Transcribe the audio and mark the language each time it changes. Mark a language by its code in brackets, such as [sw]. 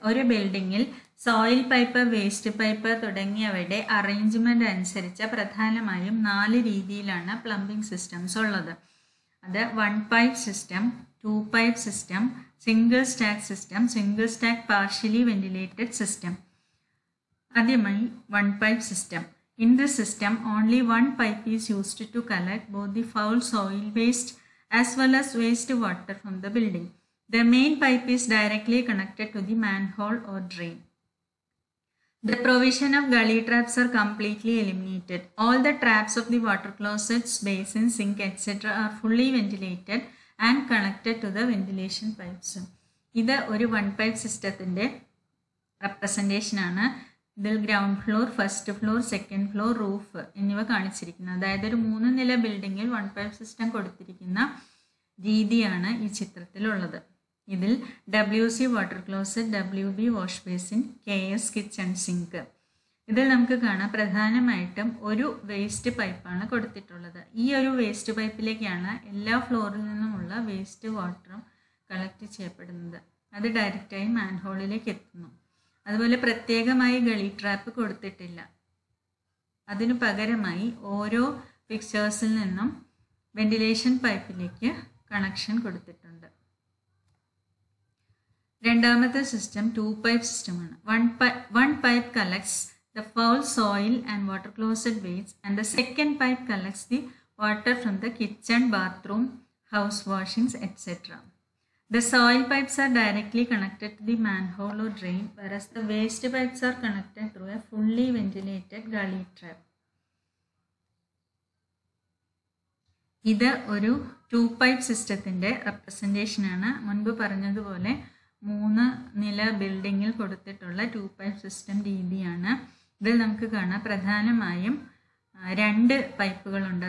[ml] ഒരു ബിൽഡിങ്ങിൽ soil pipe, waste pipe തുടങ്ങിയവയുടെ അറേഞ്ച്മെന്റ് അനുസരിച്ച് പ്രധാനമായും 4 രീതിയിലാണ് പ്ലംബിംഗ് സിസ്റ്റംസ് ഉള്ളത്. അത് 1 pipe system, 2 pipe system, single stack system, single stack partially ventilated system. ആദ്യമായി 1 pipe system. [en] In this system, only 1 pipe is used to collect both the foul soil waste as well as waste water from the building. The main pipe is directly connected to the manhole or drain. The provision of gully traps are completely eliminated. All the traps of the water closets, basins, sink, etc. are fully ventilated and connected to the ventilation pipes. [ml] ഇത് ഒരു 1 pipe സിസ്റ്റത്തിൻ്റെ representation ആണ്. ഇതിൽ ground floor, first floor, second floor, roof എന്നിവ കാണിച്ചിരിക്കുന്നത്. അതായത് ഒരു 3 നില ബിൽഡിങ്ങിൽ 1 പൈപ്പ് സിസ്റ്റം കൊടുത്തിരിക്കുന്ന രീതിയാണ് ഈ ചിത്രത്തിലുള്ളത്. ഇതിൽ WC water closet, WB wash basin, KS kitchen sink. ഇതിൽ നമുക്ക് കാണാം പ്രധാനമായിട്ടും ഒരു വേസ്റ്റ് പൈപ്പാണ് കൊടുത്തിട്ടുള്ളത്. ഈ ഒരു വേസ്റ്റ് പൈപ്പിലേക്കാണ് എല്ലാ ഫ്ലോറിൽ നിന്നുമുള്ള വേസ്റ്റ് വാട്ടറും കളക്ട് ചെയ്യപ്പെടുന്നത്. അത് ഡയറക്റ്റായി മാൻഹോളിലേക്ക് എത്തുന്നു. അതുപോലെ പ്രത്യേകമായി ഗളി ട്രാപ്പ് കൊടുത്തിട്ടില്ല. അതിനു പകരമായി ഓരോ ഫിക്ചേഴ്സിൽ നിന്നും വെന്റിലേഷൻ പൈപ്പിലേക്ക് കണക്ഷൻ കൊടുത്തിട്ടുണ്ട്. രണ്ടാമത്തെ സിസ്റ്റം 2 പൈപ്പ് സിസ്റ്റമാണ്. [en] One pipe collects the foul soil and water closet waste and the second pipe collects the water from the kitchen, bathroom, house washings, etc. The soil pipes are directly connected to the manhole or drain, whereas the waste pipes are connected through a fully ventilated gully trap. [ml] ഇത് ഒരു 2-pipe സിസ്റ്റത്തിൻ്റെ റെപ്രസെൻറ്റേഷനാണ്. മുൻപ് പറഞ്ഞതുപോലെ 3 നില ബിൽഡിങ്ങിൽ കൊടുത്തിട്ടുള്ള 2-pipe system രീതിയാണ്. ഇതിൽ നമുക്ക് കാണാം പ്രധാനമായും 2 പൈപ്പുകളുണ്ട്.